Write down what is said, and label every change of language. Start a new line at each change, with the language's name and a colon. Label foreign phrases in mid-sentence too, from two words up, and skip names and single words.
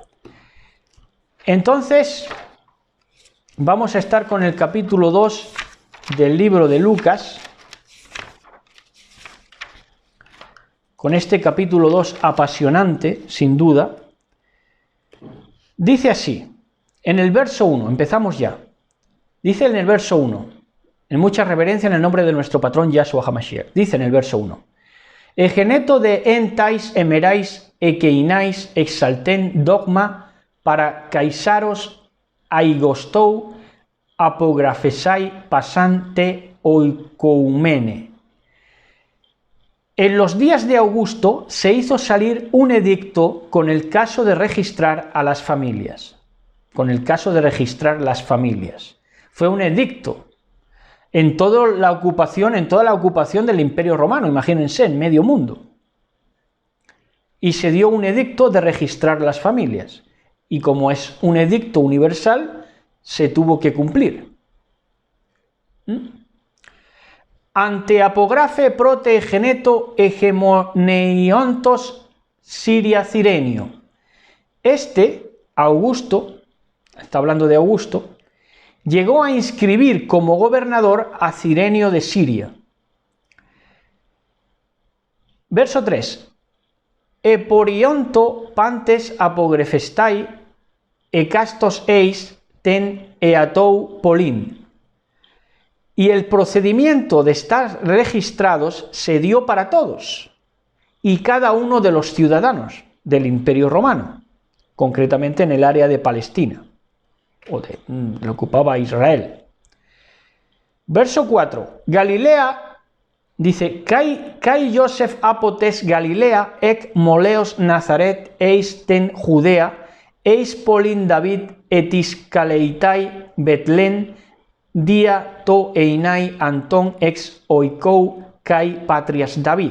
Spanish: Entonces, vamos a estar con el capítulo 2 del libro de Lucas, con este capítulo 2 apasionante, sin duda. Dice así, en el verso 1, empezamos ya. Dice en el verso 1, en mucha reverencia en el nombre de nuestro patrón Yahshua HaMashiach. Dice en el verso 1,
Greek: Ἐγένετο δὲ ἐν ταῖς ἡμέραις ἐκείναις ἐξῆλθεν δόγμα παρὰ Καίσαρος Αὐγούστου ἀπογράφεσθαι πᾶσαν τὴν οἰκουμένην.
Spanish: En los días de Augusto se hizo salir un edicto con el caso de registrar a las familias. Con el caso de registrar las familias. Fue un edicto en toda la ocupación del Imperio Romano, imagínense, en medio mundo. Y se dio un edicto de registrar las familias. Y como es un edicto universal, se tuvo que cumplir.
Greek: αὕτη ἀπογραφὴ πρώτη ἐγένετο ἡγεμονεύοντος Συρίας Κυρηνίου.
Spanish: Augusto, está hablando de Augusto, llegó a inscribir como gobernador a Cirenio de Siria. Verso 3.
Greek: Ἐπορεύοντο πάντες ἀπογράφεσθαι ἕκαστος εἰς τὴν ἑαυτοῦ πόλιν.
Spanish: Y el procedimiento de estar registrados se dio para todos y cada uno de los ciudadanos del Imperio Romano, concretamente en el área de Palestina, lo ocupaba Israel. Verso 4. Galilea, dice,
Greek: Καὶ Ἰωσὴφ ἀπὸ τῆς Γαλιλαίας ἐκ πόλεως Ναζαρὲθ εἰς τὴν Ἰουδαίαν εἰς πόλιν Δαυὶδ ἥτις καλεῖται Βηθλέεμ διὰ τὸ εἶναι αὐτὸν ἐξ οἴκου καὶ πατριᾶς Δαυίδ.